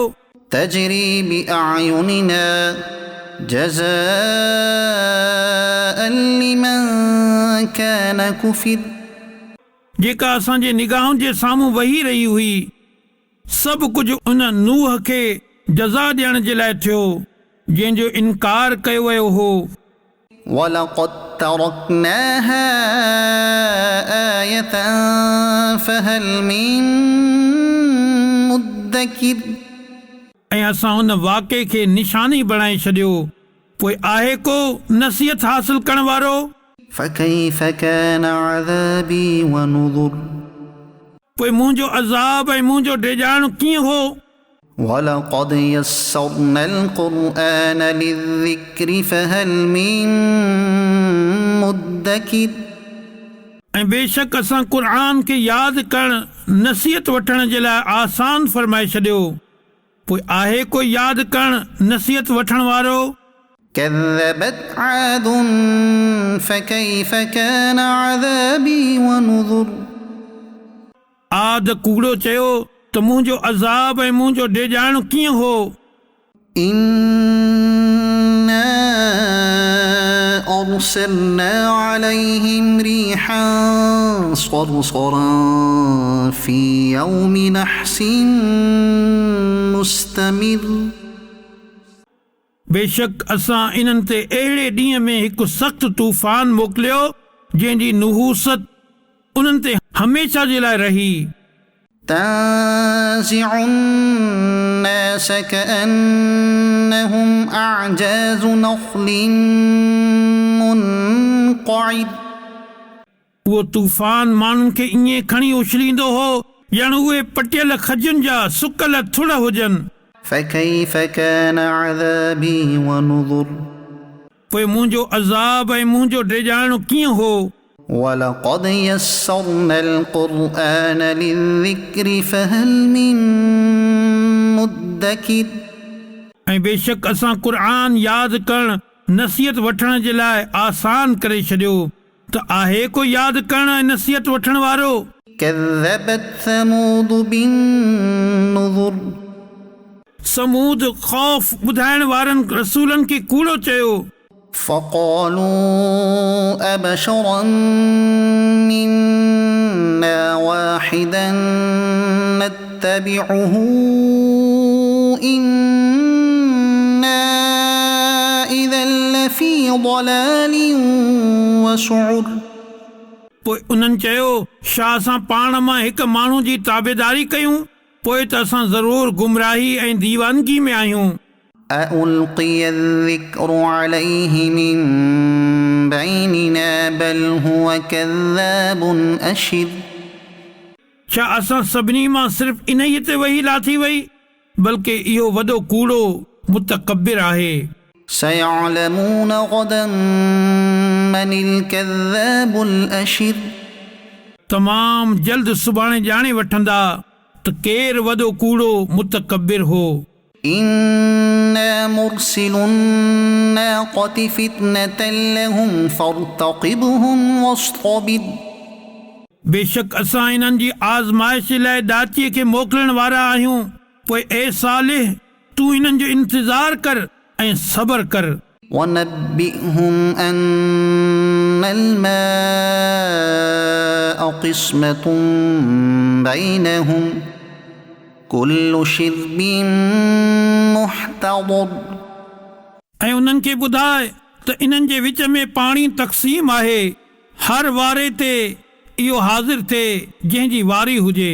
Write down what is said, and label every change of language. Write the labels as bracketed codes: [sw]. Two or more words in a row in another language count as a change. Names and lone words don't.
[ar] تجري بأعيننا جزاء لمن كان كفر. [sd] जेका असांजे निगाहुनि जे साम्हूं वही रही हुई, सभु कुझु उन नूह खे जज़ा ॾियण जे लाइ थियो जंहिंजो इनकार कयो वियो हो। [ar] ولقد تركناها آية فهل من مدكر. [sd] ऐं असां उन वाक़े खे निशानी बणाए छॾियो, पोइ आहे को नसीहत हासिल करण वारो। [ar] فكيف كان عذابي ونذر. [sd] पोइ मुंहिंजो अज़ाब ऐं मुंहिंजो डिॼाइणु कीअं हो। [ar] ولقد يسرنا القرآن للذكر فهل من مدكر. [sd] ऐं बेशक असां क़ुरान खे यादि करण नसीहत वठण जे लाइ आसान फरमाए छॾियो, पोइ आहे कोई यादि करण नसीहत वठण वारो? [ar] كذبت عاد فكيف كان عذابي ونذر [sd] आद कूड़ो चयो त मुंहिंजो अज़ाब ऐं मुंहिंजो डेॼाइणो कीअं हो? [ar] إنا أرسلنا عليهم ريحا صرصرا في يوم نحس مستمر [sd] बेशक असां इन्हनि ते अहिड़े ॾींहं में हिकु सख़्तु तूफ़ान मोकिलियो जंहिंजी नुहूसत उन्हनि ते हमेशह जे लाइ रही। [ar] تنزع الناس كأنهم أعجاز نخل منقعد [sd] उहो तूफ़ान माण्हुनि खे ईअं खणी उछलींदो हो ॼण उहे पटियल खजुनि जा सुकल थुड़ हुजनि। [ar] فكيف كان عذابي ونذر [sd] पोइ मुंहिंजो अज़ाब ऐं मुंहिंजो डेॼाइणो कीअं हो? [ar] ولقد يسرنا القرآن للذكر فهل من مدكر [sd] ऐं बेशक असां क़ुर यादि करण नसीहत वठण जे लाइ आसान करे छॾियो त आहे को यादि करण ऐं नसीहत वठण वारो? [ar] كذبت ثمود بالنذر [sd] समूद ख़ौफ़ ॿुधाइण वारनि रसूलनि खे कूड़ो चयो। [ar] فقالوا أبشرا منا واحدا نتبعه إنا إذا لفي ضلال وسعر [sd] पोइ उन्हनि चयो छा असां पाण मां हिकु माण्हू जी ताबेदारी कयूं? पोइ त असां ज़रूरु गुमराही ऐं दीवानगी में आहियूं। [ar] أألقي الذكر عليه من بيننا بل هو كذاب أشر [sd] छा असां सभिनी मां सिर्फ़ इन्हीअ ते वही लाथी वई बल्कि इहो वॾो कूड़ो मुतकब्बिर आहे। [ar] سيعلمون غدا من الكذاب الأشر [sd] तमाम जल्द सुभाणे ॼाणे वठंदा त केरु वॾो कूड़ो मुतकब्बिर हो। [ar] إنا مرسل الناقة فتنة لهم فارتقبهم واصطبر [sd] बेशक असां इन्हनि जी आज़माइश लाइ ॾाचीअ खे मोकिलण वारा आहियूं। पोइ ए सालिह तूं इन्हनि जो इंतज़ार कर ऐं सबर कर। [ar] ونبئهم أن الماء قسمة بينهم كل شرب محتضر [sd] ऐं उन्हनि खे ॿुधाए त इन्हनि जे विच में पाणी तक़सीम आहे, हर वारे ते इहो हाज़िर थिए जंहिंजी वारी हुजे।